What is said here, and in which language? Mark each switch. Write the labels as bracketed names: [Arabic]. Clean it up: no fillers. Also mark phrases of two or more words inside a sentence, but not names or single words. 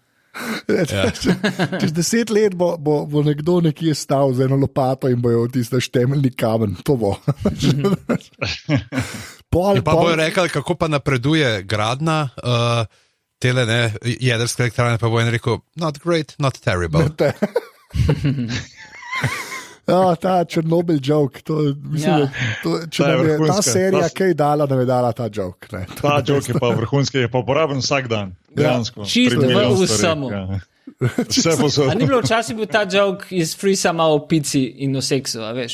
[Slovenian] Čez 10 let bo nekdo nekje stal z eno lopato in bojo tiste temeljni kamen. To bo. Pa bojo rekli, kako pa napreduje gradna tele, ne, jedrske elektrarne, pa bojo rekel, [English] not great, not terrible. [Slovenian] Ta Černobil joke, če nam je ta serija kaj dala, da je dala ta joke. Ne. Ta joke je pa vrhunski, je pa uporaben vsak dan. Čisto v samo. A ni bilo včasih bil ta joke iz free sama o pici in o seksu, a veš?